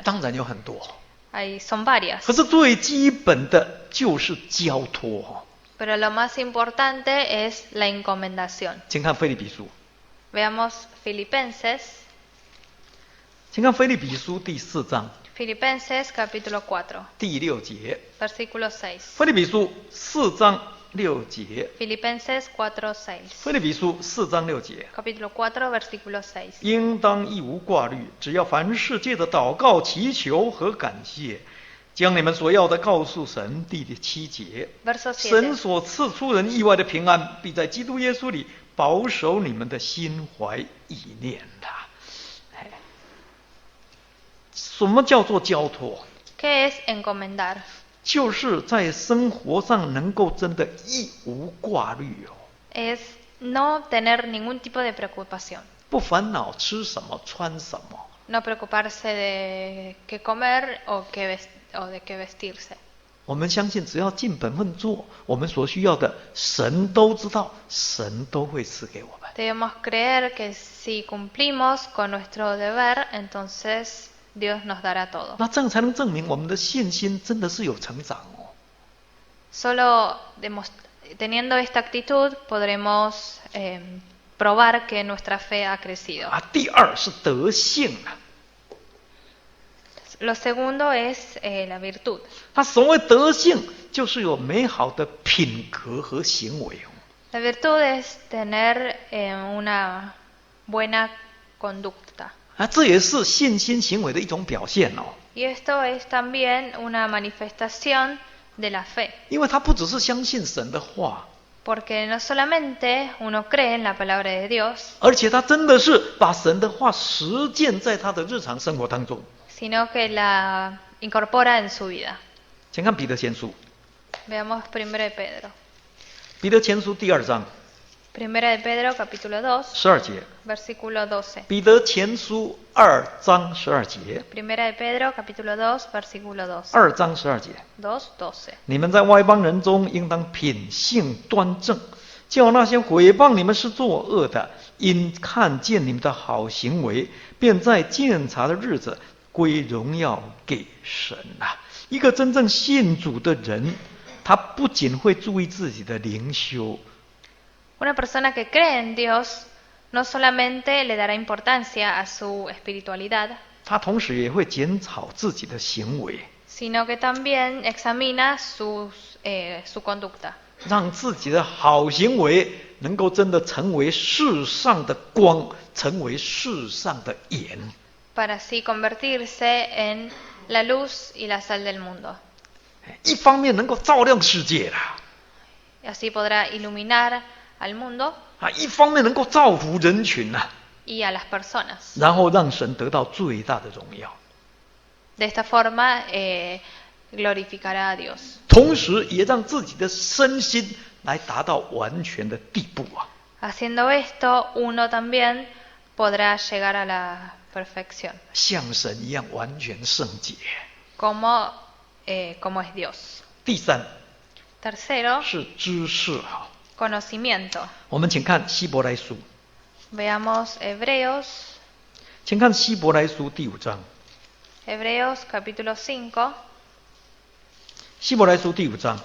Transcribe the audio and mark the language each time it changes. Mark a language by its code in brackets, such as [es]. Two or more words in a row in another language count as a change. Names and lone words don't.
[zh] 当然有很多， [es] Son varias, [zh] 可是最基本的就是交托。 [es] pero lo más importante es la encomendación. [zh] 请看腓立比书， [es] Veamos Filipenses, [zh] 请看腓立比书第4章 [es] Filipenses capítulo 4, [zh] 第6节。 [es] versículo 6. [zh] 腓立比书4章6节。 [es] Filipenses 4:6. [zh] 腓立比书4章6节。 [es] Capítulo 4, versículo 6. [zh] 应当一无挂虑，只要凡事借着祷告、祈求和感谢，将你们所要的告诉神。第7节。 [es] Verso [zh] 神 7. 所赐出人意外的平安，必在基督耶稣里保守你们的心怀意念的。什么叫做交托？ [es] ¿Qué es encomendar? [zh] 就是在生活上能够真的一无挂虑哦， [es] Es no tener ningún tipo de preocupación. [zh] 不烦恼吃什么穿什么。 [es] No preocuparse de qué comer o de qué vestirse. [zh] 我们相信，只要尽本分做，我们所需要的，神都知道，神都会赐给我们。 [es] Debemos creer que si cumplimos con nuestro deber, entonces Dios nos dará todo. [zh] 那这样才能证明我们的信心真的是有成长哦。 [es] Solo teniendo esta actitud podremos probar que nuestra fe ha crecido. [zh] 第二是德性啊。 [es] Lo segundo es la virtud. [zh] 它所谓德性，就是有美好的品格和行为。 [es] La virtud es tener una buena conducta. [zh] 这也是信心行为的一种表现哦。 [es] Y esto es también una manifestación de la fe. [zh] 因为它不只是相信神的话， [es] Porque no solamente uno cree en la palabra de Dios, [zh] 而且他真的是把神的话实践在他的日常生活当中。 [es] sino que la incorpora en su vida. [zh] 请看彼得前书， [es] Veamos 1 de Pedro. [zh] 彼得前书第2章 [es] 1 de Pedro capítulo 2, [zh] 12 节。 [es] versículo 12. [zh] 彼得前书2章12节。 [es] 1 de Pedro capítulo 2, versículo 12. [zh] 2 章12节。 2:12. 你们在外邦人中，应当品性端正，叫那些毁谤你们是作恶的，因看见你们的好行为，便在鉴察的日子归荣耀给神啊！一个真正信主的人，他不仅会注意自己的灵修， [es] Una persona que cree en Dios no solamente le dará importancia a su espiritualidad, [zh] 他同时也会检讨自己的行为， [es] sino que también examina su conducta, [zh] 让自己的好行为能够真的成为世上的光，成为世上的盐。 [es] para así convertirse en la luz y la sal del mundo. [zh] 一方面能够照亮世界啦， [es] Y así podrá iluminar al mundo [zh] 一方面能够造福人群呐， [es] y a las personas. [zh] 然后让神得到最大的荣耀， [es] De esta forma glorificará a Dios. [zh] 同时也让自己的身心来达到完全的地步啊。 [es] Haciendo esto, uno también podrá llegar a la perfección, [zh] 像神一样完全圣洁。 [es] como es Dios. [zh] 第三 [es] Tercero, [zh] 是知识啊， [es] conocimiento. [zh] 我们请看希伯来书， [es] Veamos Hebreos, [zh] 请看希伯来书第5章， [es] Hebreos capítulo 5, [zh] 希伯来书第5章